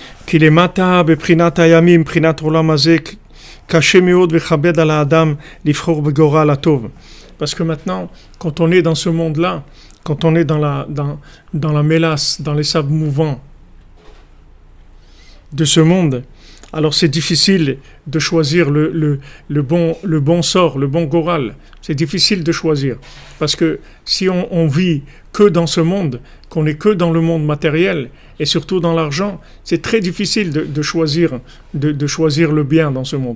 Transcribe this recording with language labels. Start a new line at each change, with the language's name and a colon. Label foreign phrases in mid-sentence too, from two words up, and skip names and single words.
Hebrew: כי למטה בבחינת הימים, מבחינת עולם הזה, קשה מאוד וכבד על האדם לבחור בגורל הטוב.
French: Parce que maintenant, quand on est dans ce monde-là, quand on est dans la mélasse, dans les sables mouvants de ce monde, alors c'est difficile de choisir le bon sort, le bon goral. C'est difficile de choisir. Parce que si on vit que dans ce monde, qu'on n'est que dans le monde matériel, et surtout dans l'argent, c'est très difficile de choisir le bien dans ce monde.